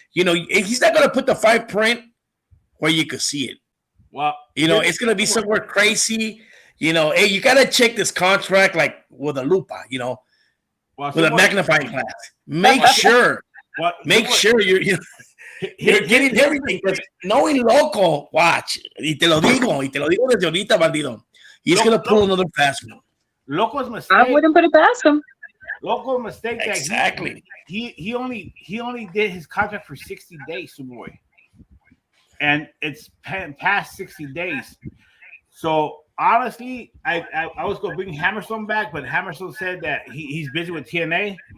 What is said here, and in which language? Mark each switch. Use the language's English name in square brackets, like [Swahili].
[English] You know, he's not going to put the fine print where you could see it. Well, you know, it's going to be somewhere crazy. You know, hey, you got to check this contract like with a lupa, you know, with a magnifying glass. Make sure. Make sure you're getting everything. Because knowing Loco, watch. [Spanish] Y te lo digo desde ahorita, bandido. [English] He's going to pull another fast one. Loco's mistake. I wouldn't put it past him. Loco's mistake. Exactly. He only did his contract for 60 days, boy, and it's past 60 days. So honestly, I was going to bring Hammerstone back, but Hammerstone said that he's busy with TNA.